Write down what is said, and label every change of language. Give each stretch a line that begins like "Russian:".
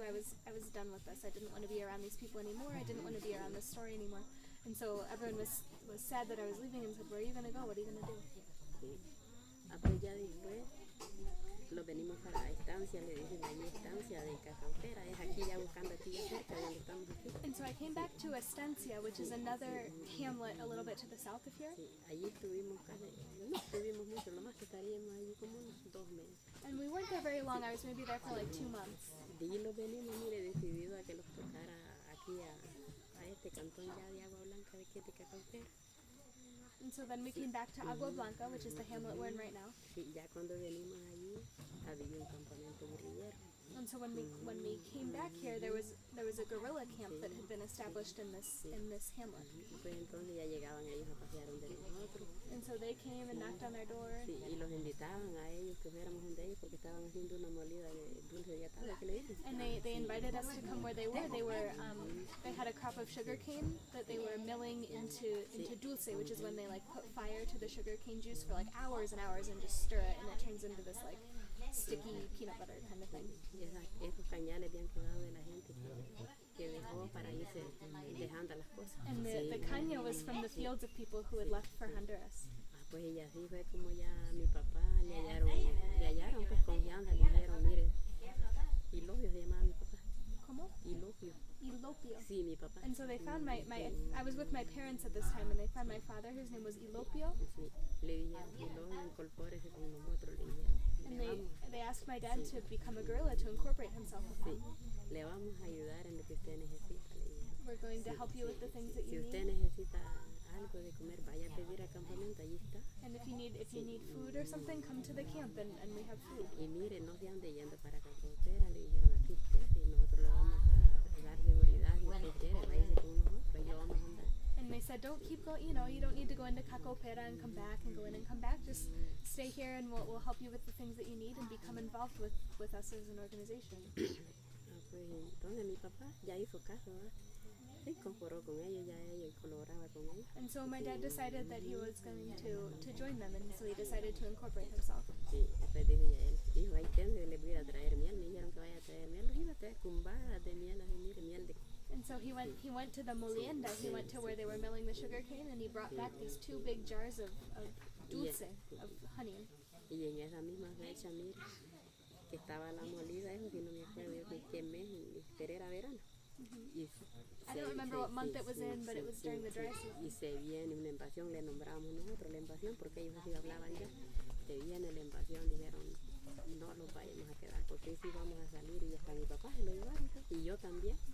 English: I was done with this. I didn't want to be around these people anymore. I didn't want to be around this story anymore. And so everyone was sad that I was leaving and said, "Where are you gonna go? What are you gonna do?"
Spanish: Sí. Pues ya después lo venimos para la estancia, le dicen ahí estancia de Cacaupera, es aquí ya buscando aquí ya cerca de donde estamos aquí.
English: And so I came back to Estancia, which is another hamlet a little bit to the south of here.
Spanish: Sí, allí estuvimos casi, no estuvimos mucho, lo más que estaríamos allí como unos 2 meses.
English: And we weren't there very long. I was maybe there for like 2 months.
Spanish: De allí lo venimos, mire, decidido a que los tocara aquí a este cantón ya de Agua Blanca de aquí de Cacaupera.
English: And so then we came back to Agua Blanca, which is the hamlet we're in right now.
Spanish: Sí, ya cuando venimos allí había un campamento guerrillero.
English: And so when we came back here, there was a guerrilla camp that had been established in this hamlet.
Spanish: Pues entonces ya llegaban ellos a pasear donde nosotros.
English: And so they came and knocked on our door.
Spanish: Sí, y los invitaban a ellos que fuéramos donde ellos porque estaban haciendo una molida de dulce de atado, que le dicen.
English: And they invited us to come where they were. They had a crop of sugarcane that they were milling into dulce, which is when they like put fire to the sugarcane juice for like hours and hours and just stir it, and it turns into this like sticky peanut butter kind of thing.
Spanish: Y esos cañales habían quedado de la gente que dejó para irse dejando las cosas.
English: And the caña was from the fields of people who had left for Honduras.
Spanish: Pues ella así fue como ya mi papá le hallaron pues confianza, le dijeron, mire, Ilopio se llamaba mi papá. ¿Cómo? Ilopio. Ilopio. Sí, mi papá.
English: And so they found I was with my parents at this time, and they found my father, whose name was Ilopio.
Spanish: Sí, le dijeron, Ilopio, incorpórese con nosotros, le dijeron.
English: And they asked my dad to become a guerrilla, to incorporate himself with them.
Spanish: Sí, le vamos a ayudar en lo que usted necesita, le dijeron.
English: We're going to help you with the things that
Spanish: Si
English: you
Spanish: usted
English: need.
Spanish: necesita algo de comer, vaya a pedir al campamento, allí está.
English: And if you need food or something, come to the camp and we have food.
Spanish: Y mire, no se ande yendo para Cacotera, le dijeron, aquí quédese y nosotros le vamos a dar seguridad si usted quiere, váyase con nosotros, ahí lo vamos a andar.
English: And they said, don't keep going, you don't need to go into Cacopera and come back and go in and come back. Just stay here and we'll help you with the things that you need and become involved with us as an organization.
Spanish: Pues entonces mi papá ya hizo caso, ¿verdad? Sí, comporó con ellos, ya ella colaboraba con ellos.
English: And so my dad decided that he was going to join them, and so he decided to incorporate himself.
Spanish: Sí, después dije ya él, hijo, ahí quédense, les voy a traer miel. Me dijeron que vaya a traer miel, los iba a traer cumbadas de miel, así mire, miel de...
English: And so he went to the molienda, he went to where they were milling the sugar cane, and he brought back these 2 big jars of dulce, of honey.
Spanish: Y en esa misma fecha, mire, que estaba la molida, eso sí no me acuerdo yo ni qué mes, pero era verano. Y
English: I don't remember what month it was in, but it was during the dry season.
Spanish: Y se viene una invasión, le nombramos nosotros la invasión, porque ellos así hablaban ya. Se viene la invasión, dijeron, no los vayamos a quedar, porque sí vamos a salir, y hasta mi papá se lo llevaron, y yo también.